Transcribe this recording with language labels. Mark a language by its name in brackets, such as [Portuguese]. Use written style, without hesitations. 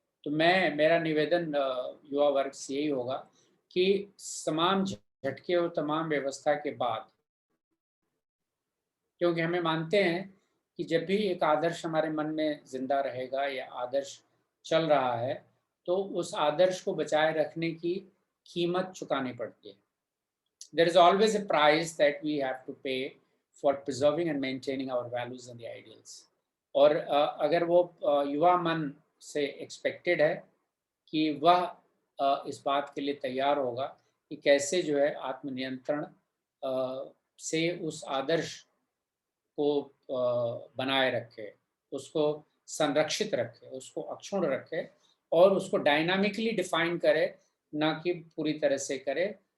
[Hindi] तो मेरा निवेदन युवा वर्ग से यही होगा कि तमाम झटके और तमाम व्यवस्था के बाद, क्योंकि हमें मानते हैं कि जब भी एक आदर्श हमारे मन में जिंदा रहेगा या आदर्श चल रहा है तो उस आदर्श को बचाए रखने की कीमत चुकानी पड़ती है। [English] There is always a price that we have to pay for preserving and maintaining our values and the ideals. [Hindi] और अगर वो युवा मन से एक्सपेक्टेड है कि वह इस बात के लिए तैयार होगा कि कैसे जो है आत्मनियंत्रण से उस आदर्श को बनाए रखे, उसको संरक्षित रखे, उसको अक्षुण्ण रखे और उसको डायनामिकली डिफाइन करे, ना कि पूरी तरह से करे।